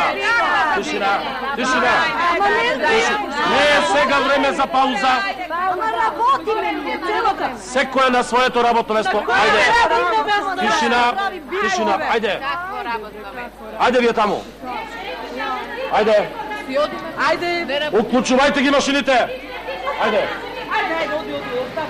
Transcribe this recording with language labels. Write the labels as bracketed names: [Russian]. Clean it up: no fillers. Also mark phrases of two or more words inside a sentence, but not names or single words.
[Macedonian] Тишина. Не е сега време за пауза. Ама работиме ние целата. Секој на своето работно место. Ајде. Тишина. Ајде. Ајде вие таму. Ajde! Ajde! Uključuvajte ги машините! Ajde! Ајде, оди, остави.